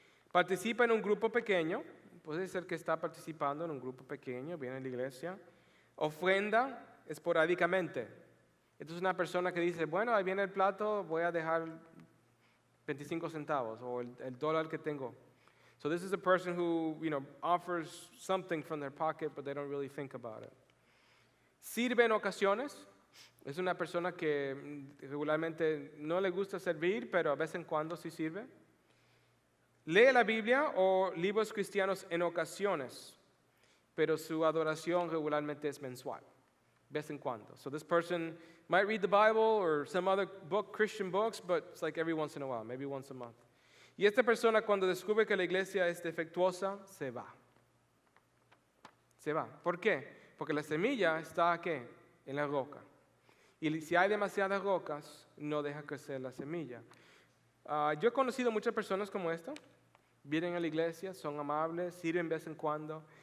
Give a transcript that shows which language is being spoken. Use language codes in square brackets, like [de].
[es] Participa en un grupo pequeño, puede ser que está participando en un grupo pequeño, viene a la iglesia. Ofrenda esporádicamente. Esta es una persona que dice, bueno, ahí viene el plato, voy a dejar 25 centavos o el dólar que tengo. [en] So this is a person who, offers something from their pocket, but they don't really think about it. [es] Sirve en ocasiones. Es una persona que regularmente no le gusta servir, pero a vez en cuando sí sirve. Lee la Biblia o libros cristianos en ocasiones, pero su adoración regularmente es mensual, vez en cuando. [en] So this person might read the Bible or some other book, Christian books, but it's like every once in a while, maybe once a month. [es] Y esta persona cuando descubre que la iglesia es defectuosa, se va. Se va. ¿Por qué? Porque la semilla está aquí, en la roca. Y si hay demasiadas rocas, no deja crecer la semilla. Yo he conocido muchas personas como esta. Vienen a la iglesia, son amables, sirven de vez en cuando.